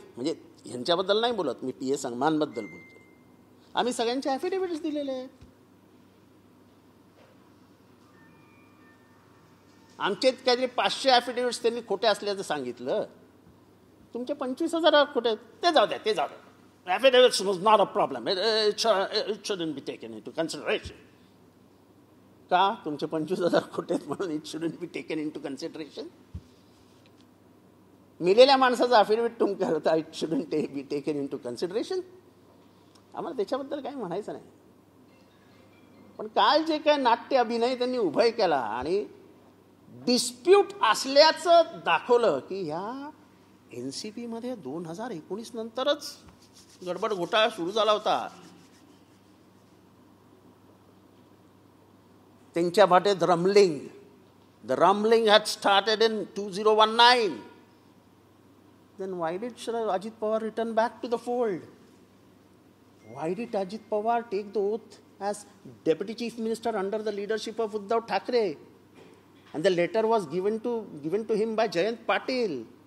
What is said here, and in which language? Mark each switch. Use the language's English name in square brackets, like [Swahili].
[Marathi] म्हणजे ह्यांच्याबद्दल नाही बोलत मी, PA संगमांबद्दल बोलतो. आम्ही सगळ्यांचे ॲफिडेव्हिट्स दिलेले आहेत. आमचे काहीतरी 500 ॲफिडेव्हिट्स त्यांनी खोटे असल्याचं सांगितलं. तुमचे 25,000 खोटे, ते जाऊ द्या, ते जाऊ द्या. [English] Affidavits was not a problem. It shouldn't be taken into consideration. [Marathi] का तुमचे 25,000 खोटे आहेत म्हणून [English] It shouldn't be taken into consideration? [Marathi] मिलेल्या माणसाचं अफिडेविट तुम्ही करता [English] It shouldn't be taken into consideration? [Marathi] आम्हाला त्याच्याबद्दल काही म्हणायचं नाही. पण काल जे काय नाट्य अभिनय त्यांनी उभय केला आणि डिस्प्यूट असल्याचं दाखवलं की ह्या NCP मध्ये 2019 नंतरच गडबड घोटाळा सुरू झाला होता. त्यांच्या भाटेत रमलिंग, [English] The rumbling had started in 2019. Then why did Ajit Pawar return back to the fold? Why did Ajit Pawar take the oath as Deputy Chief Minister under the leadership of Uddhav Thackeray? And the letter was given to him by Jayant Patil.